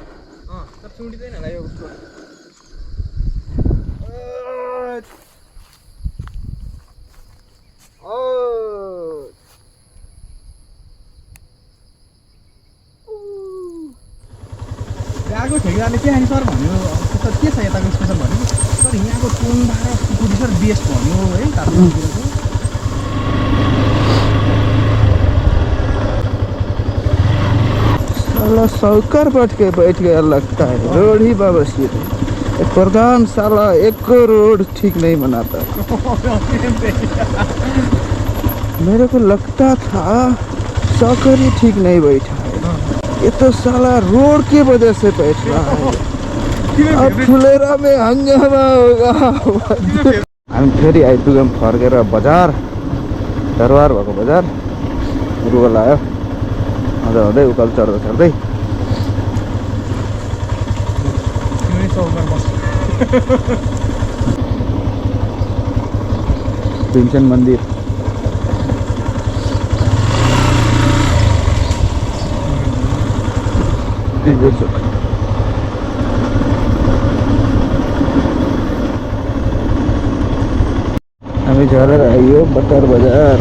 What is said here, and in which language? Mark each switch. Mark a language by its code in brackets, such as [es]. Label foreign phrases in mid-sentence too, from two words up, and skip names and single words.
[ne] छुट्टिँदैन होला यो उसको। यहाँको ठेकेदारले के सर भन्यो, सर के छ यताको स्पेसल भन्यो सर, यहाँको टुम्बा र सुकुटी [en] sir best [ne] भन्यो है तालुकतिरको। [hi] साला साहूकार बैठ गया लगता है, रोड ही बाबसीर। प्रधान साला एक रोड ठीक नहीं बनाता। मेरे को लगता था साहूकार ही ठीक नहीं बैठा है, ये तो साला रोड की वजह से बैठ रहा है। अब फुलेरा में हंगामा होगा। [ne] हामी फेरि आइपुग्यौँ फर्केर बजार, दरबार भएको बजार। रुगल आयो मजा हुँदै उकालो चढ्दै चढ्दै। भीमसेन मन्दिर हामी झरेर आइयो बटर बजार।